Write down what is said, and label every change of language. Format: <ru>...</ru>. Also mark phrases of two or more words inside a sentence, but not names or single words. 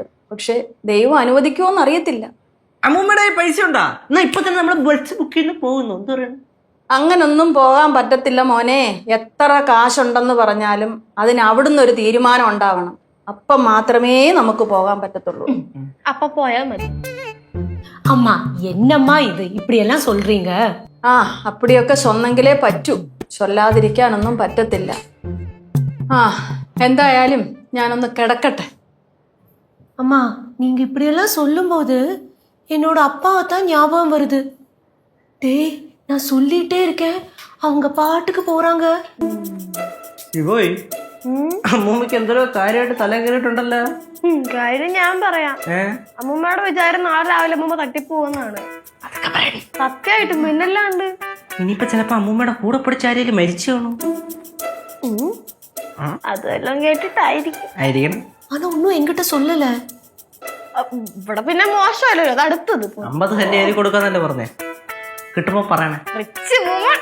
<ml>പക്ഷെ ദൈവം അനുവദിക്കുമോന്ന് അറിയത്തില്ല. അമ്മൂമ്മയുടെ കയ്യിൽ പൈസ ഉണ്ടാ? എന്നാ ഇപ്പൊ തന്നെ നമ്മള്</ml> <en>bus book</en> <ml>ചെയ്ത് പോകുന്നു. എന്താ പറയുക? അങ്ങനൊന്നും പോകാൻ പറ്റത്തില്ല മോനെ. എത്ര കാശുണ്ടെന്ന് പറഞ്ഞാലും അതിന് അവിടുന്ന് ഒരു തീരുമാനം ഉണ്ടാവണം. അപ്പം മാത്രമേ നമുക്ക് പോകാൻ പറ്റത്തുള്ളൂ. അപ്പൊ പോയാ മതി.</ml> <ta>அம்மா என்னம்மா இது இப்படி எல்லாம் சொல்றீங்க?</ta> <ml>ആ അപ്പടിയൊക്കെ ചൊന്നെങ്കിലേ പറ്റൂ. ചൊല്ലാതിരിക്കാനൊന്നും പറ്റത്തില്ല. ആ എന്തായാലും ഞാനൊന്ന് കിടക്കട്ടെ.</ml> <ta>அம்மா நீங்க இப்படி எல்லாம் சொல்லும்போது என்னோட அப்பாவை தான் ஞாபகம் வருது. டேய் நான் சொல்லிட்டே இருக்கேன், அவங்க பாட்டுக்கு போறாங்க.</ta> <ml>പോയി അമ്മൂമ്മക്ക് എന്തോ കാര്യമായിട്ട് തല കയറിയിട്ടുണ്ടല്ലോ. കാര്യം ഞാൻ പറയാം. അമ്മൂമ്മയുടെ വിചാരം നാളെ രാവിലെ അമ്മൂമ്മ തട്ടിപ്പോവെന്നാണ്. സത്യമായിട്ടും പിന്നല്ലാണ്ട്. ഇനിയിപ്പോ ചിലപ്പോ അമ്മൂമ്മയുടെ കൂടെ പിടിച്ചാരേലും മരിച്ചു കാണും. അതെല്ലാം കേട്ടിട്ടായിരിക്കും. ആയിരിക്കണം.</ml> <ta>ஆனா ஒன்னும் என்கிட்ட சொல்லல.</ta> <ml>ഇവിടെ പിന്നെ മോശമല്ലോ, അത് അടുത്തത് 50 സെന്റ് കൊടുക്കാന്നല്ലേ പറഞ്ഞേ. കിട്ടുമ്പോ പറയണേ.</ml> <en>rich woman.</en>